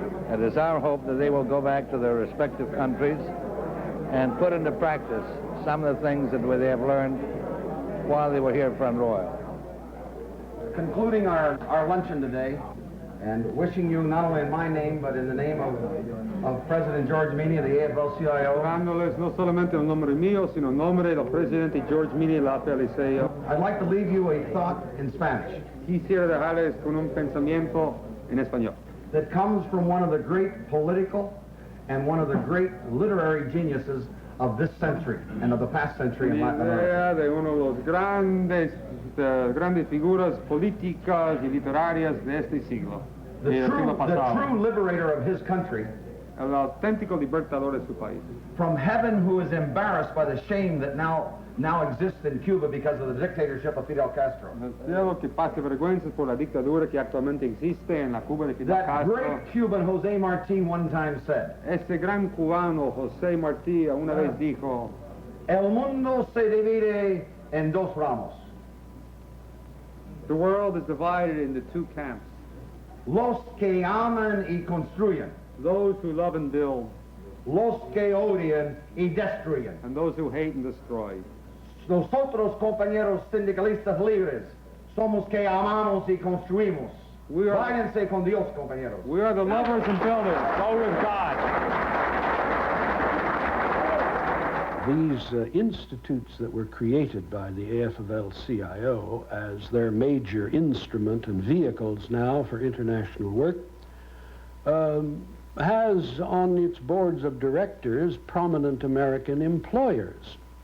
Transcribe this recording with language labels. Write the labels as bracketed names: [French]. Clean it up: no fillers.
[English] It is our hope that they will go back to their respective countries and put into practice some of the things that they have learned while they were here at Front Royal. Concluding our luncheon today, and wishing you, not only in my name, but in the name of President George Meany of the AFL-CIO. [Spanish] Dándoles no solamente el nombre mío, sino el nombre del presidente George Meany de la AFL-CIO. [English] I'd like to leave you a thought in Spanish. [Spanish] Quisiera dejarles con un pensamiento en español. [English] That comes from one of the great political and one of the great literary geniuses of this century and of the past century in Latin America. [Spanish] De uno de los grandes figuras políticas y literarias de este siglo. [English] The true liberator of his country, [Spanish] el auténtico libertador de su país. [English] From heaven, who is embarrassed by the shame that now exists in Cuba because of the dictatorship of Fidel Castro. [Spanish] El cielo que pase vergüenzas por la dictadura que actualmente existe en la Cuba de Fidel Castro. [English] That great Cuban José Martí one time said. [Spanish] Ese gran cubano José Martí una vez dijo. El mundo se divide en dos ramos. [English] The world is divided into two camps. [Spanish] Los que aman y construyen. [English] Those who love and build. [Spanish] Los que odian y destruyen. [English] And those who hate and destroy. [Spanish] Nosotros, compañeros sindicalistas libres, somos que amamos y construimos. Váyanse con Dios, compañeros. [English] We are the lovers and builders. Go with God. These institutes that were created by the AFL-CIO as their major instrument and vehicles now for international work has on its boards of directors prominent American employers.